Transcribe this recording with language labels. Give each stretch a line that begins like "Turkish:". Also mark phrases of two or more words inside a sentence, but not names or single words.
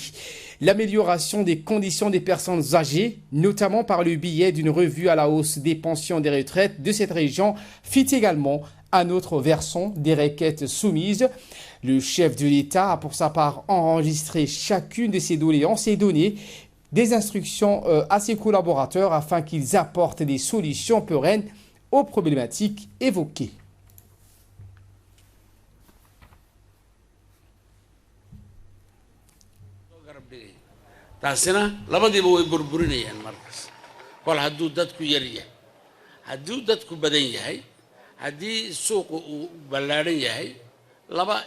French: L'amélioration des conditions des personnes âgées, notamment par le biais d'une revue à la hausse des pensions des retraites de cette région, fit également un autre versant des requêtes soumises. Le chef de l'État a pour sa part enregistré chacune de ces doléances et donné des instructions à ses collaborateurs afin qu'ils apportent des solutions pérennes aux problématiques évoquées.
Somali: taasina labadiiba way burburinayaan markaas kol hadduu dadku yar yahay hadduu dadku badan yahay haddii suuqu uu ballaadhan yahay 2